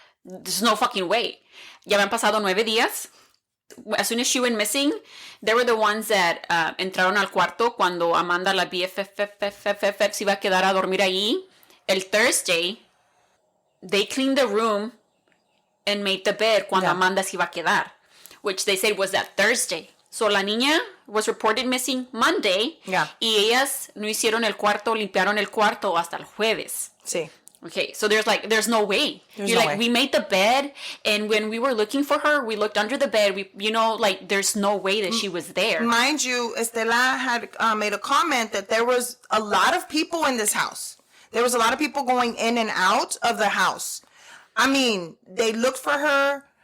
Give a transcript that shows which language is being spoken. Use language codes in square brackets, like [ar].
[en] There's no fucking way. [es] Ya habían pasado 9 días. [en] As soon as she went missing, they were the ones that [es] entraron al cuarto cuando Amanda, la BFF, se iba a quedar a dormir ahí. [en] El Thursday, they cleaned the room and made the bed [es] cuando Amanda se iba a quedar, [en] which they said was that Thursday. So [es] la niña [en] was reported missing Monday. Yeah. [es] Y ellas no hicieron el cuarto, limpiaron el cuarto hasta el jueves. Sí. [en] Okay, so there's no way. There's You're no like, way. we made the bed, and when we were looking for her, we looked under the bed. There's no way that she was there. Mind you, Estela had made a comment that there was a lot of people in this house. There was a lot of people going in and out of the house. I mean, they looked for her.